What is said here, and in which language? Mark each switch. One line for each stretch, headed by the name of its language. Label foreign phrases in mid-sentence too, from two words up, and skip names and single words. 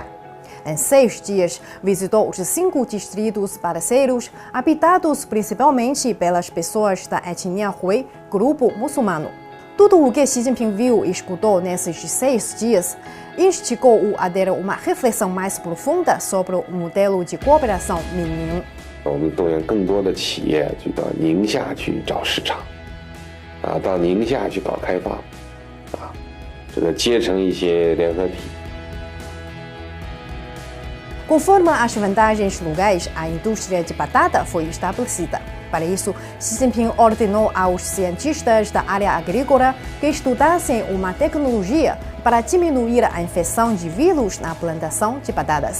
Portuguese: Em 6 dias, visitou os 5 distritos parceiros, habitados principalmente pelas pessoas da etnia Hui, grupo muçulmano. Tudo o que Xi Jinping viu e escutou nesses 6 dias instigou-o a ter uma reflexão mais profunda sobre o modelo de cooperação Min-Ning.
Chinese: 我们动员更多的企业去到宁夏去找市场，到宁夏去搞开发，结成一些联合体。
Portuguese: Conforme as vantagens locais, a indústria de batata foi estabelecida. Para isso, Xi Jinping ordenou aos cientistas da área agrícola que estudassem uma tecnologia para diminuir a infecção de vírus na plantação de batatas.